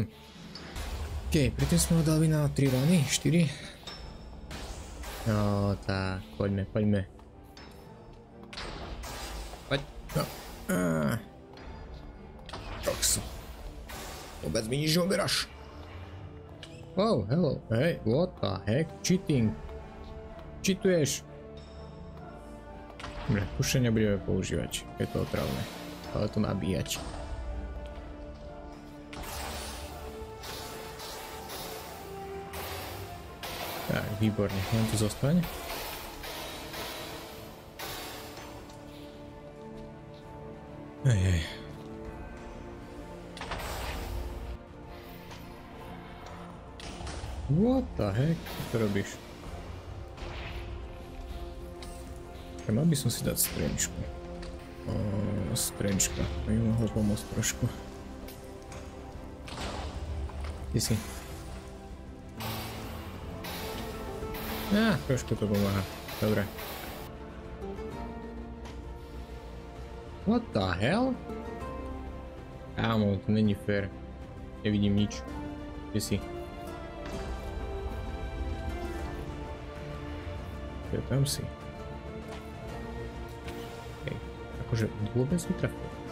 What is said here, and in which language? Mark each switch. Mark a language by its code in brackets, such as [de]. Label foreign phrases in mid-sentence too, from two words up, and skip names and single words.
[sk] OK, predtým sme ho dali na 3 rany, 4. No, tak, poďme. Poď, no. Koksu. Vôbec mi nič neuberáš. [en] Oh, hello, hey, what the heck, cheating. [sk] Cheatuješ. Dobre, kuše nebudeme používať, je to otravné, ale to nabíjať. Tak, výborne, len tu zostaň. Hej. [en] What the heck? [sk] Čo to robíš? Mal by som si dať strenčku. Strenčka. To mi mohlo pomôcť trošku. Ty si. Trošku to pomáha. Dobre. [en] What the hell? [sk] Kámo, to není fér. Nevidím nič. Kde si? Ja tam si. Hej, akože vôbec netrafil.